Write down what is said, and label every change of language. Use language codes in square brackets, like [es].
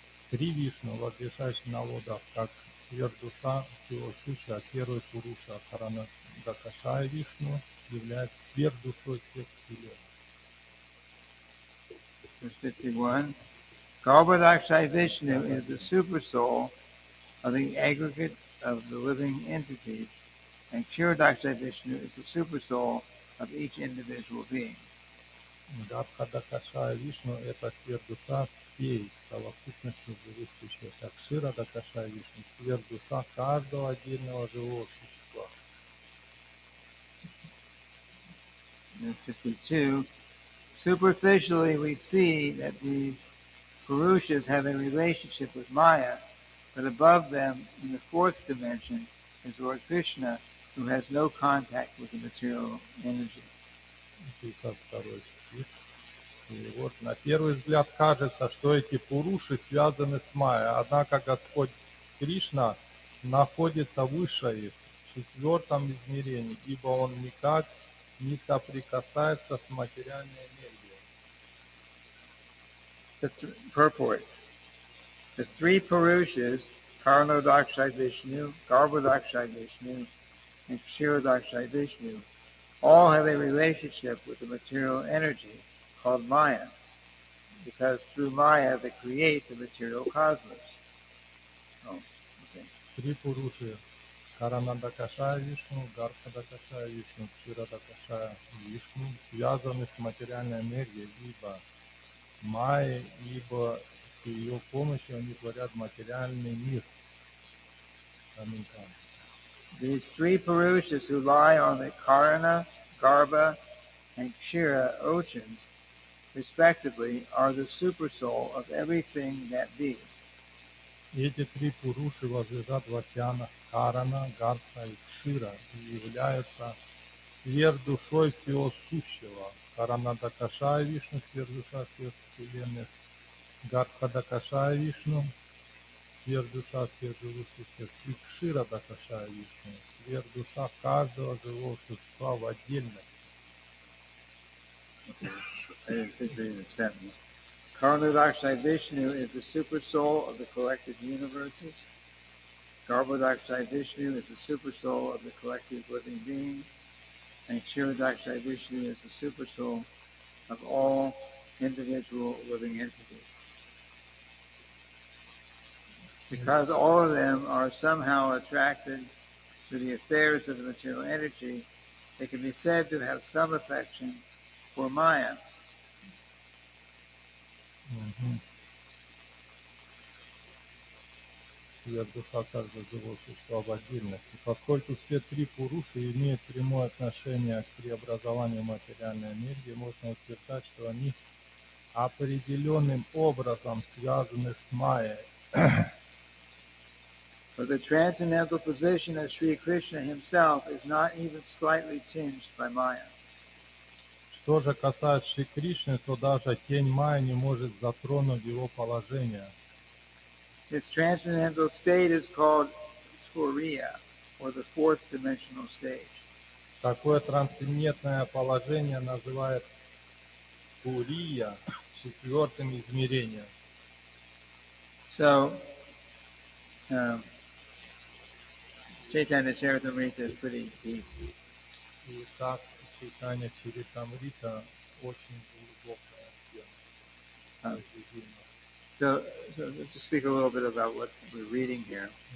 [ru] Три Вишну, воздержащие на водах, как сверхдуша всего сущего, первый Пуруша, Харанадакашая Вишну, является сверхдушой всех вселенных. [en] Verse 51. Garbhodakshai Vishnu is the supersoul of the aggregate of the living entities, and Kshirodakshai Vishnu is the supersoul of each individual being. [ru] Габхадакашая Вишну – это сверхдуша всей совокупности живых существ, а Кширадакашая Вишну – сверхдуша каждого отдельного живого существа. [en] And 52. Superficially, we see that these Purushas have a relationship with Maya, but above them, in the fourth dimension, is Lord Krishna, who has no contact with the material energy. [ru] 52 стих. [en] И вот на первый взгляд кажется, что эти пуруши связаны с Майей, однако Господь Кришна находится выше их, в четвертом измерении, ибо Он никак не соприкасается с материальной энергией. Purport. The three Purushas, Karanodakshai Vishnu, Garbhodakshai Vishnu, and Kshirodakshai Vishnu, all have a relationship with the material energy called Maya, because through Maya they create the material cosmos. Oh, okay. [ru] Три пуруши Харанадакашая Вишну, Гарбходакашая Вишну, Кширадакашая Вишну связаны с материальной энергией, либо Майей, либо с ее помощью они творят материальный мир. [en] These three Purushas who lie on the Karana, Garbha, and Kshira oceans, respectively, are the supersoul of everything that be. [ru] Эти три пуруши возлежат в океанах Карана, Гарбха и Кшира и являются сверхдушой всего сущего. Харанадакашая Вишну, сверхдуша всех вселенных, Гарбхадакашая Вишну, сверхдуша всех живых существ, и Кширадакашая Вишну, сверхдуша каждого живого существа в отдельности. [en] I didn't think reading the sentence. Karanodakshai Vishnu is the supersoul of the collective universes. Garbhodakshai Vishnu is the supersoul of the collective living beings. And Kshirodakshai Vishnu is the supersoul of all individual living entities. Because all of them are somehow attracted to the affairs of the material energy, they can be said to have some affection for Maya. [ru] Сверхдуша каждого живого существа в отдельности. Поскольку все три пуруши имеют прямое отношение к преобразованию материальной энергии, можно утверждать, что они определенным образом связаны с Майей. [en] But the transcendental position of Sri Krishna himself is not even slightly tinged by Maya. [ru] Что же касается Шри Кришны, то даже тень Майи не может затронуть его положение. [en] His transcendental state is called Turiya, or the fourth dimensional stage. [ru] Такое трансцендентное положение называют Турия, четвертым измерением. [en] So, Caitanya-caritamrita is pretty deep. [ru] И так Caitanya-caritamrita очень глубокая тема. [en] So to speak a little bit about what we're reading here.